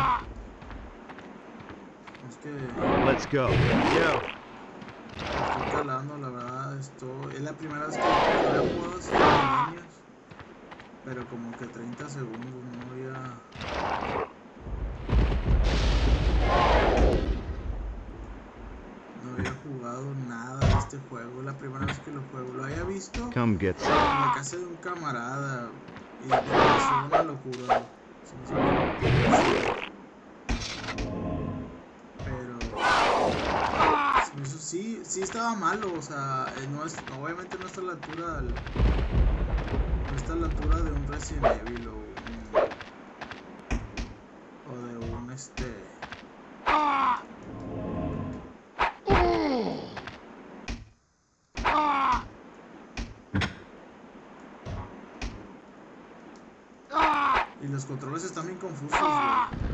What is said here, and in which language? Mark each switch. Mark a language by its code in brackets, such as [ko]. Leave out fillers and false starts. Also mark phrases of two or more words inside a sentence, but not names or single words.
[es] Es que... [en] Let's go. Yo. [es] Estoy calando, la verdad. Esto es la primera vez que lo he jugado así en años. Pero como que 30 segundos, no había... No había jugado nada de este juego. Es la primera vez que lo juego. Lo había visto [en] Come get some. [es] en la casa de un camarada. Y me pareció una locura. Pero sí estaba malo. O sea, no es, obviamente no está a la altura no está a la altura de un Resident Evil o de un y los controles están bien confusos, güey.